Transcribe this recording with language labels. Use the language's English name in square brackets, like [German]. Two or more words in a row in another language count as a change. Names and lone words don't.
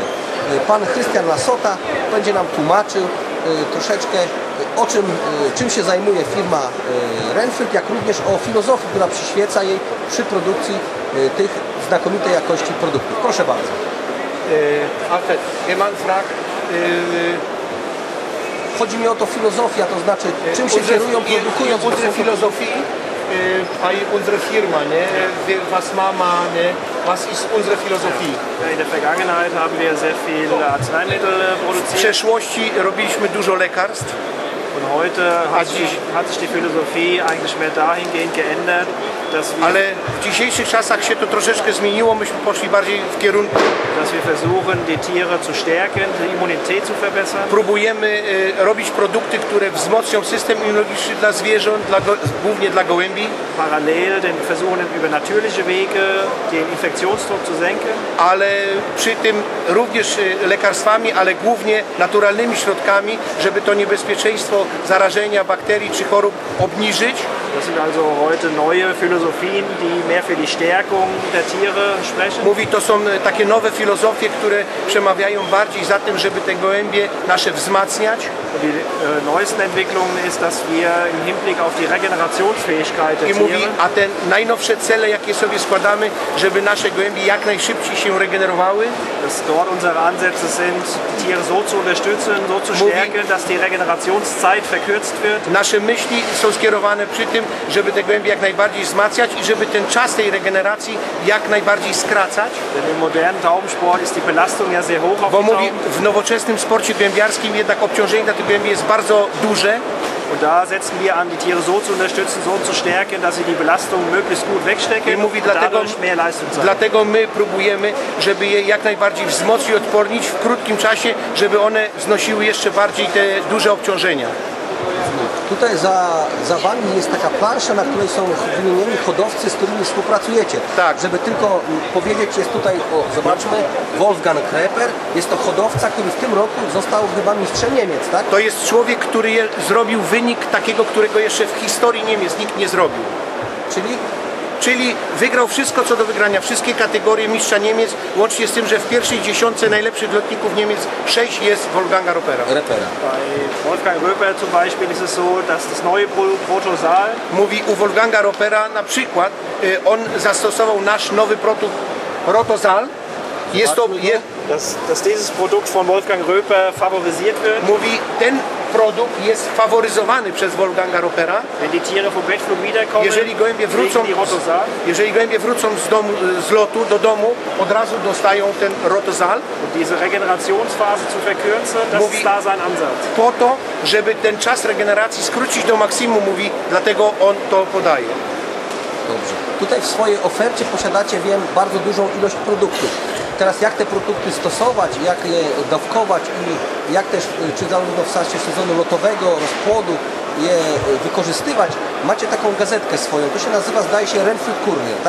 [Polish] Pan Krystian Lasota będzie nam tłumaczył troszeczkę o czym się zajmuje firma Renfried, jak również o filozofii, która przyświeca jej przy produkcji tych znakomitej jakości produktów. Proszę bardzo. [German] Alfred, Eman fragt, [Polish] chodzi mi o to filozofia, to znaczy czym się kierują produkując [German] unsere Philosophie bei unserer Firma, ne? Was machen wir, ne? Was ist unsere Philosophie? In der Vergangenheit haben wir sehr viel Arzneimittel [Polish] W [German] produziert [Polish] przeszłości robiliśmy dużo lekarstw, [German] und heute hat sich die Philosophie eigentlich mehr dahingehend geändert, dass [Polish] ale w dzisiejszych czasach się to troszeczkę zmieniło. Myśmy poszli bardziej w kierunku, [German] wir versuchen, die Tiere zu stärken, die Immunität zu verbessern. [Polish] próbujemy robić produkty, które wzmocnią system immunologiczny dla zwierząt, głównie dla gołębi, [German] Parallel versuchen über natürliche Wege den Infektionsdruck zu senken. [Polish] ale przy tym również lekarstwami, ale głównie naturalnymi środkami, żeby to niebezpieczeństwo zarażenia bakterii czy chorób obniżyć. [German] Das sind also heute neue Philosophien, die mehr für die Stärkung der Tiere sprechen. [Polish] Mówi, to są takie nowe filozofie, które przemawiają bardziej za tym, żeby te gołębie nasze wzmacniać. [German] Die neuesten Entwicklungen ist, dass wir im Hinblick auf die Regenerationsfähigkeit der [Polish] I mówi, [German] Tiere, [Polish] a te najnowsze cele, jakie sobie składamy, żeby nasze gołębie jak najszybciej się regenerowały, [German] dass dort unsere Ansätze sind, die Tiere so zu unterstützen, so zu stärken, dass die Regenerationszeit verkürzt wird. [Polish] nasze myśli są skierowane przy tym, żeby te gołębie jak najbardziej wzmacniać i żeby ten czas tej regeneracji jak najbardziej skracać. [German] Denn im modernen Taubensport ist die Belastung ja sehr hoch auf [Polish] Bo [German] die [Polish] mówi, [German] Tauben. [Polish] w nowoczesnym sporcie gołębiarskim jednak obciążenie na te gołębie jest bardzo duże. [German] Und da setzen wir an, die Tiere so zu unterstützen, so zu stärken, dass sie die Belastung möglichst gut [Polish] I [German] wegstecken [Polish] mówi, [German] und [Polish] dlatego, [German] dadurch mehr Leistung zeigen. [Polish] dlatego my próbujemy, żeby je jak najbardziej wzmocnić, odpornić w krótkim czasie, żeby one znosiły jeszcze bardziej te duże obciążenia. Tutaj za wami jest taka plansza, na której są wymienieni hodowcy, z którymi współpracujecie. Tak. Żeby tylko powiedzieć, jest tutaj, zobaczmy, Wolfgang Kreper. Jest to hodowca, który w tym roku został chyba mistrzem Niemiec, tak? To jest człowiek, który zrobił wynik takiego, którego jeszcze w historii Niemiec nikt nie zrobił. Czyli wygrał wszystko co do wygrania, wszystkie kategorie mistrza Niemiec, łącznie z tym, że w pierwszej dziesiątce najlepszych lotników Niemiec 6 jest Wolfganga Ropera. [German] Bei Wolfgang Röper zum Beispiel ist es so, dass das neue Protosaal, [Polish] Mówi, u Wolfganga Ropera na przykład on zastosował nasz nowy produkt Rotosal. Jest to, [German] dass dieses Produkt von Wolfgang Röper favorisiert wird. [Polish] mówi, ten produkt jest faworyzowany przez Wolfganga Ropera. [German] Wenn die Tiere vom Bettflug wiederkommen, [Polish] Jeżeli gołębie wrócą, [German] kriegen die Rotosal. [Polish] z lotu do domu, od razu dostają ten Rotosal. [German] Und diese Regenerationsphase zu verkürzen, das [Polish] Mówi- [German] ist da sein Ansatz. [Polish] Po to, żeby ten czas regeneracji skrócić do maksimum, mówi, dlatego on to podaje. Dobrze. Tutaj w swojej ofercie posiadacie, wiem, bardzo dużą ilość produktów. Teraz jak te produkty stosować, jak je dawkować i jak też, czy zarówno w czasie sezonu lotowego, rozpłodu je wykorzystywać, macie taką gazetkę swoją, to się nazywa, zdaje się, Renfried Courier, tak?